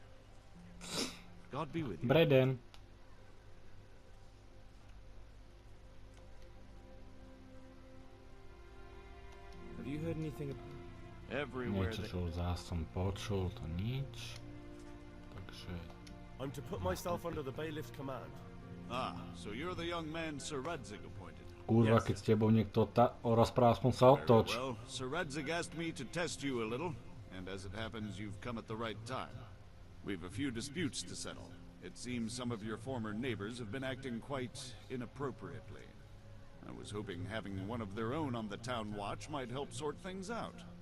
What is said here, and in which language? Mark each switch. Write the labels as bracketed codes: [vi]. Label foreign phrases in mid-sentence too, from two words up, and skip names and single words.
[sk] Breden. Niečo, čo zás som počul, to nič. Takže... [en] I'm to put myself under the bailiff's command. Ah, so you're the young man Sir Radzig appointed. [sk] Kurva, keď s tebou niekto rozpráva, aspoň sa otoč. [en] Well, Sir Radzig asked me to test you a little, and as it happens, you've come at the right time. We've a few disputes to settle. It seems some of your former neighbors have been acting quite inappropriately. I was hoping having one of their own on the town watch might help sort things out.